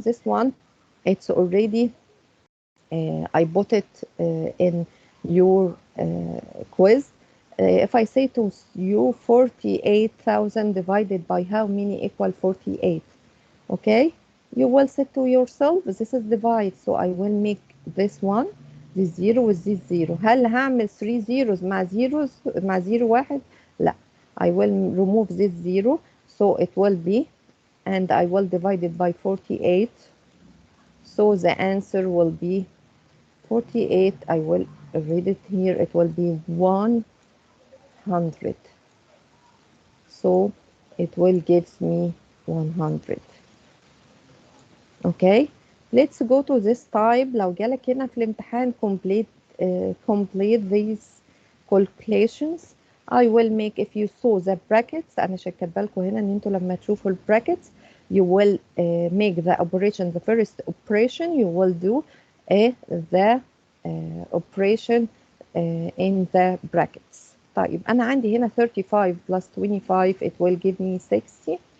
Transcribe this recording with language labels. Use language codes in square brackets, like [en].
[en] This one, it's already I put it in your quiz. If I say to you 48,000 divided by how many equal 48? Okay, you will say to yourself this is divide, so I will make this one this zero with this zero. [ar] هل هعمل 3 zeros مع zeros مع zero واحد؟ لا. [en] I will remove this zero, so it will be, and I will divide it by 48. So the answer will be 48. I will read it here. It will be 100. So it will gives me 100. Okay, let's go to this type. [ar] لو جالك هنا في الامتحان [en] complete these calculations. I will make, if you saw the brackets [ar] أنا كاتبه لكم هنا إن أنتوا لما تشوفوا [en] brackets you will make the operation, the first operation you will do the operation in the brackets. [ar] طيب أنا عندي هنا [en] 35 plus 25 it will give me 60.